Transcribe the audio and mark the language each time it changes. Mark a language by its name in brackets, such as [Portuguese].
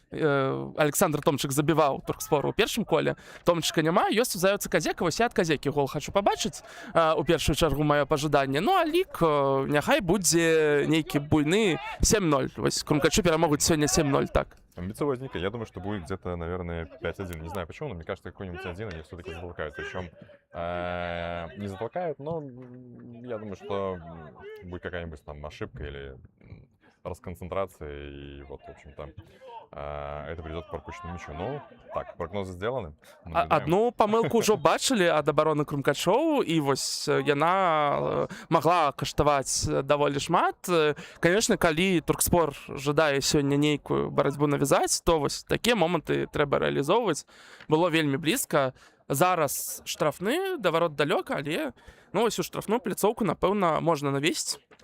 [Belarusian] Александр Томчык забіваў Туркспору ў першым коле. Томчыка няма, ёсць у заяўцы Казека. Вось я ад Казекі гол хачу пабачыць. У першую чаргу маё пажаданне. Ну а лік няхай будзе нейкі буйны 7-0. Вось крумкачы перамогуць сёння 7-0, так. [Russian] Амбициозненько. Я думаю, что будет где-то, наверное, 5-1. Не знаю почему, но мне кажется, какой-нибудь 1 они все-таки затолкают. Причем не затолкают, но я думаю, что будет какая-нибудь там ошибка или расконцентрация. И вот, в общем-то, это придет к пропущенному мячу. Ну, так, прогнозы сделаны. [Belarusian] Одну памылку ўжо бачылі ад абароны крумкачоў, і вось яна магла каштаваць даволі шмат. Конечно, калі Туркспор жадае сёння нейкую барацьбу навязаць, то вось такія моманты трэба рэалізоўваць. Было вельмі блізка. Зараз штрафны, да варот далёка, але ну вось у штрафную пляцоўку, напэўна, можна навесці.